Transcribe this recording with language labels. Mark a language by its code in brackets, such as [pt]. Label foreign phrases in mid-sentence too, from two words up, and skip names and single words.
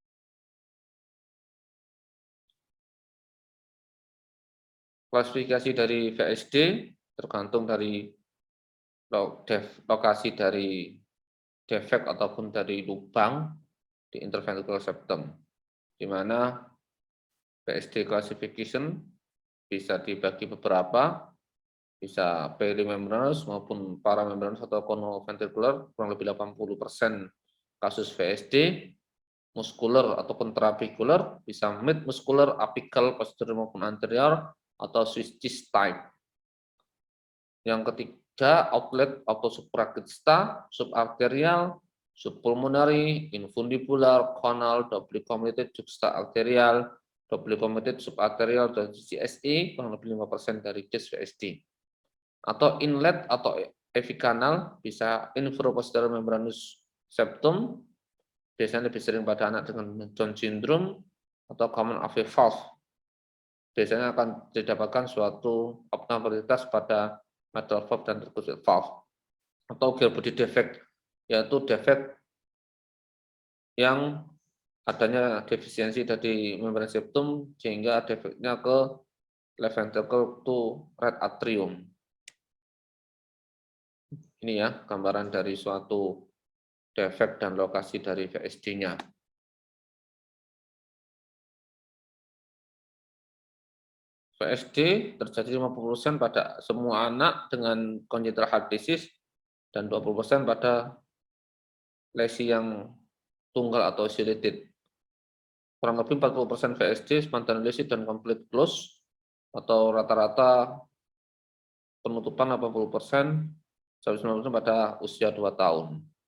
[id] Klasifikasi dari VSD tergantung dari lokasi dari defect ataupun dari lubang di [en] interventricular septum, [id] di mana [en] VSD classification [id] bisa dibagi beberapa, bisa perimembranous maupun paramembranous atau conoventricular. Kurang lebih 80% kasus VSD muskular ataupun trabecular, bisa mid muscular, apical, posterior maupun anterior, atau [en] Swiss cheese type. [id] Yang ketiga, outlet atau supraquista, [en] subarterial, subpulmonary, infundibular, conal, doubly committed juxta-arterial, doubly committed subarterial, [id] dan GCSE, kurang lebih 5% dari case VSD. Atau inlet atau epicanal, bisa [en] infraposterior membranous septum, [id] biasanya lebih sering pada anak dengan Down syndrome, atau [en] common AV valve. [id] Biasanya akan didapatkan suatu abnormalitas pada [en] mitral valve [id] dan [en] tricuspid valve. [id] Atau [en] Gilbody defect, [id] yaitu defect yang adanya defisiensi dari membran septum sehingga defeknya ke [en] left ventricle to right atrium. [id] Ini ya gambaran dari suatu defect dan lokasi dari VSD-nya. VSD terjadi 50% pada semua anak dengan [en] congenital heart disease [id] dan 20% pada lesi yang tunggal atau isolated. Kurang lebih 40% VSD spontaneous dan [en] complete close, [id] atau rata-rata penutupan 80% sampai 90% pada usia 2 tahun.